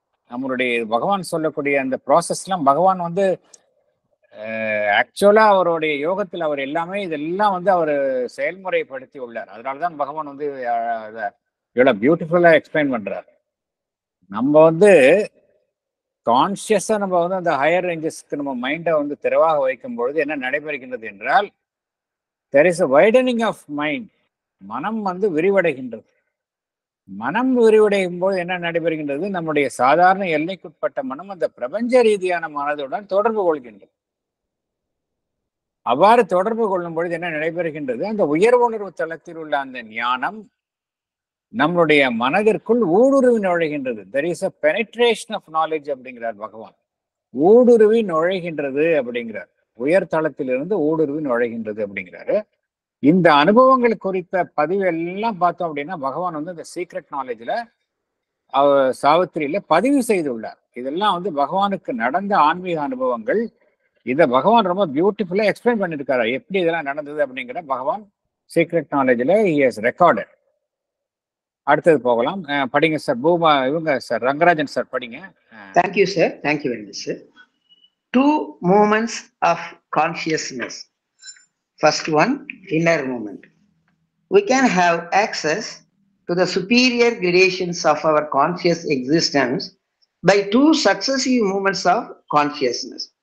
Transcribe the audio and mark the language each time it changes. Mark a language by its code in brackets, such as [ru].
[ta] நம்மளுடைய பகவான் சொல்லக்கூடிய அந்த ப்ராசஸ்லாம் பகவான் ஆக்சுவலா அவருடைய யோகத்தில் அவர் எல்லாமே இதெல்லாம் அவர் செயல்முறைப்படுத்தி உள்ளார். அதனாலதான் பகவான் இவ்வளவு பியூட்டிஃபுல்லா எக்ஸ்பிளைன் பண்றாரு. நம்ம கான்சியஸா நம்ம அந்த ஹையர் ரேஞ்சஸ்க்கு நம்ம மைண்டை திறவாக வைக்கும் பொழுது என்ன நடைபெறுகின்றது என்றால், [en] there is a widening of mind. [ta] மனம் வந்து விரிவடைகின்றது. மனம் விரிவடையும் போது என்ன நடைபெறுகின்றது? நம்முடைய சாதாரண எல்லைக்குட்பட்ட மனம் அந்த பிரபஞ்ச ரீதியான மனதுடன் தொடர்பு கொள்கின்றது. அவ்வாறு தொடர்பு கொள்ளும் பொழுது என்ன நடைபெறுகின்றது? அந்த உயர் உணர்வு தளத்தில் உள்ள அந்த ஞானம் நம்முடைய மனதிற்குள் ஊடுருவி நுழைகின்றது. [en] there is a penetration of knowledge [ta] அப்படிங்கிறார் பகவான். ஊடுருவி நுழைகின்றது அப்படிங்கிறார். உயர் தளத்திலிருந்து ஊடுருவி நுழைகின்றது அப்படிங்கிறாரு. இந்த அனுபவங்கள் குறித்த பதிவு எல்லாம் பார்த்தோம் அப்படின்னா பகவான் வந்து இந்த சீக்ரெட் நாலேஜ்ல சாவித்திரியில பதிவு செய்துள்ளார். இதெல்லாம் வந்து பகவானுக்கு நடந்த ஆன்மீக அனுபவங்கள். இதை பகவான் ரொம்ப பியூட்டிஃபுல்லா எக்ஸ்பிளைன் பண்ணிருக்காரு. எப்படி இதெல்லாம் நடந்தது அப்படிங்கிற பகவான் சீக்ரெட் நாலேஜ்ல [en] he has recorded. [ta] அடுத்தது போகலாம். படிங்க சார். பூமா இவங்க சார் ரங்கராஜன் சார் படிங்க. [en] Thank you sir. Thank you very much sir. 2 movements of consciousness. First one, inner movement. We can have access to the superior gradations of our conscious existence by 2 successive movements of consciousness.